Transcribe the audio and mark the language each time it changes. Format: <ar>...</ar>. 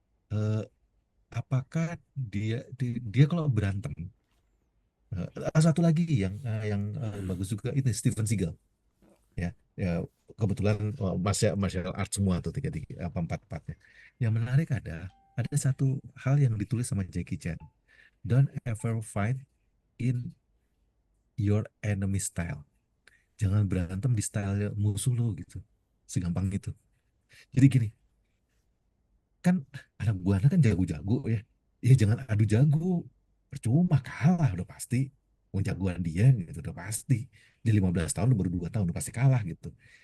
<id>Eh, apakah dia kalau berantem? Satu lagi yang bagus juga itu Steven Seagal. Ya, ya kebetulan martial art semua tuh tiga tiga apa empat empatnya. Yang menarik ada satu hal yang ditulis sama Jackie Chan.</id> <en>Don't ever fight in your enemy style.</en> <id>Jangan berantem di style musuh lo gitu. Segampang itu. Jadi gini, kan anak buahnya kan jago-jago ya. Ya jangan adu jago. Percuma kalah udah pasti. Mau jagoan dia gitu udah pasti. Di 15 tahun baru 2 tahun udah pasti kalah gitu.</id>